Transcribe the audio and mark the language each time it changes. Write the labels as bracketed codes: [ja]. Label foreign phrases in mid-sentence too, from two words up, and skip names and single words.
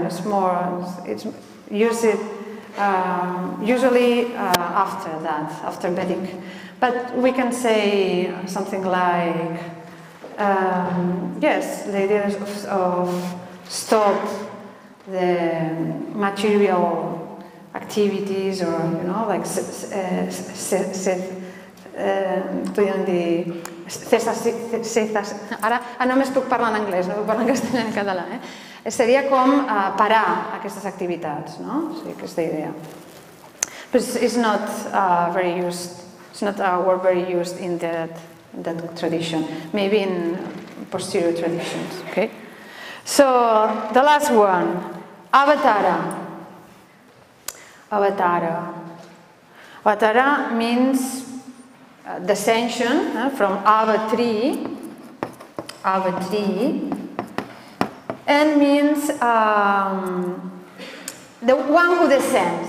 [en] It's used usually after Vedic. But we can say something like, yes, the idea of stop the material activities, or like [ca] ara només puc parlar en anglès, no puc parlar en castellà ni en català. Seria com parar aquestes activitats, no? O sigui, aquesta idea. [en] But it's not very used. It's not a word very used in that tradition. Maybe in posterior traditions. Okay. So the last one, avatara. Avatara means descension from ava tree, and means the one who descends.